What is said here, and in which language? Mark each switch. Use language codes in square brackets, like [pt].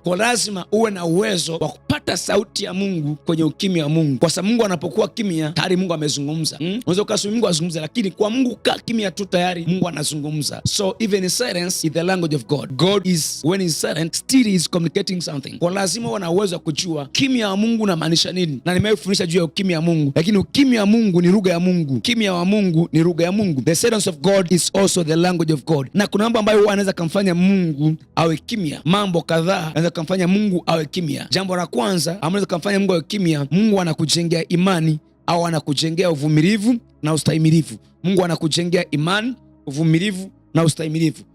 [sw] Kwa lazima uwe na uwezo wa kupata sauti ya Mungu kwenye ukimya wa Mungu, kwa sababu Mungu anapokuwa kimya tayari Mungu amezungumza. Unaweza ukasema Mungu azungumza, lakini kwa Mungu kaa kimya tu tayari Mungu anazungumza. [en] So even in silence is the language of God. God is, when he's silent, still is communicating something. [sw] Kwa lazima uwe na uwezo wa kujua kimya wa Mungu unamaanisha nini. Na nimefundisha juu ya ukimya wa Mungu, lakini ukimya wa Mungu ni lugha ya Mungu. Kimya wa Mungu ni lugha ya Mungu. [en] The silence of God is also the language of God. [sw] Na kuna mambo ambayo anaweza kumfanya Mungu awe kimya. Mambo kadhaa anaweza kumfanya Mungu awe kimya. Jambo la kwanza anaweza kumfanya Mungu awe kimya, Mungu anakujengea imani au anakujengea uvumilivu na ustahimilivu. Mungu anakujengea imani, uvumilivu na ustahimilivu.